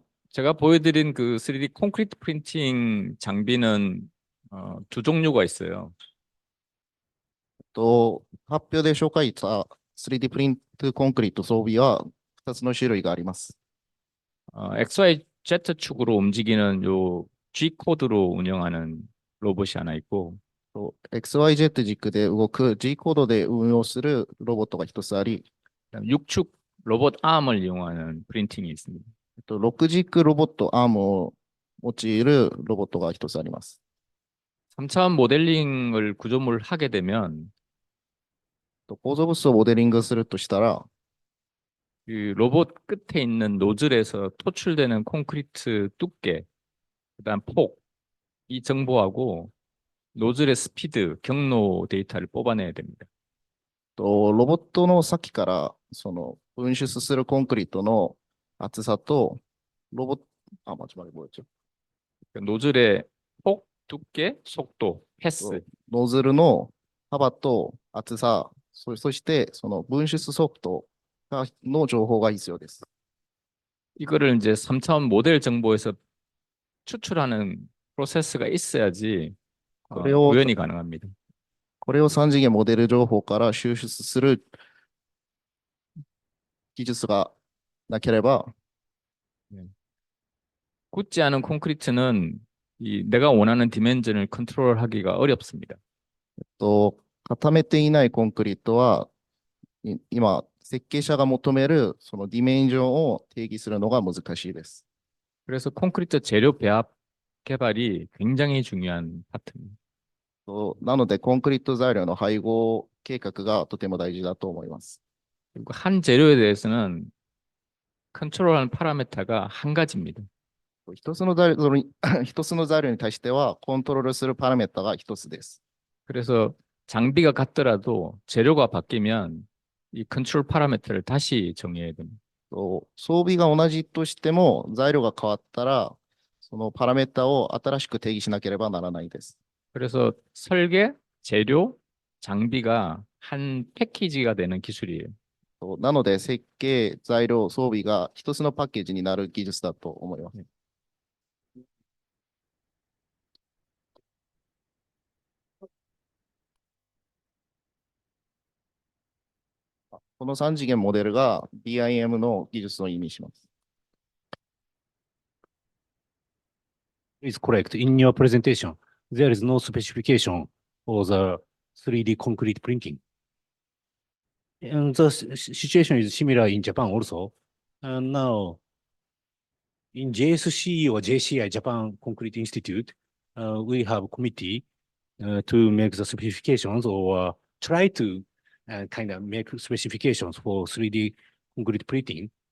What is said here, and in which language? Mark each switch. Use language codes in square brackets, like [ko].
[ko] 제가 보여드린 그 3D 콘크리트 프린팅 장비는 두 종류가 있어요. [ja] と発表で紹介した 3D プリントコンクリート装備は2つの種類があります。 [ko] XYZ 축으로 움직이는 요 G 코드로 운영하는 로봇이 하나 있고, [ja] 또 XYZ 軸で動く G コードで運用するロボットが一つあり、 [ko] 6축 로봇 아음을 이용하는 프린팅이 있습니다. [ja] 6軸ロボットアームを用いるロボットが一つあります。 [ko] 3차원 모델링을 구조물을 하게 되면 [ja] 構造物をモデリングするとしたら、 [ko] 그 로봇 끝에 있는 노즐에서 토출되는 콘크리트 두께, 그다음 폭, 이 정보하고 노즐의 스피드, 경로 데이터를 뽑아내야 됩니다. [ja] ロボットの先からその分出するコンクリートの厚さと、ロボット、 [ko] 뭐였죠? 노즐의 폭, 두께, 속도, 횟수. [ja] ノズルの幅と厚さ、そしてその分出速度の情報が必要です。 [ko] 이거를 이제 3차원 모델 정보에서 추출하는 프로세스가 있어야지 그래요. 구현이 가능합니다. [ja] これを3次元モデル情報から抽出する技術がなければ、 [ko] 굳지 않은 콘크리트는 내가 원하는 디멘전을 컨트롤하기가 어렵습니다. [ja] 固めていないコンクリートは、今、設計者が求めるそのディメンジョンを定義するのが難しいです。 [ko] 그래서 콘크리트 재료 배합 개발이 굉장히 중요한 파트입니다. [ja] なので、コンクリート材料の配合計画がとても大事だと思います。 [ko] 그리고 한 재료에 대해서는 컨트롤하는 파라미터가 한 가지입니다. [ja] 一つの材料に対しては、コントロールするパラメータが一つです。 [ko] 그래서 장비가 같더라도 재료가 바뀌면 이 컨트롤 파라미터를 다시 정해야 됩니다. [ja] 装備が同じとしても、材料が変わったら、そのパラメータを新しく定義しなければならないです。 [ko] 그래서 설계, 재료, 장비가 한 패키지가 되는 기술이에요. [ja] なので、設計、材料、装備が一つのパッケージになる技術だと思います。この3次元モデルが BIM の技術を意味します。 [en] Is correct. In your presentation, there is no specification for the 3D concrete printing. And the situation is similar in Japan also. And now, in JSCE or JCI, Japan Concrete Institute, we have committee to make the specifications or try to kind of make specifications for 3D concrete printing.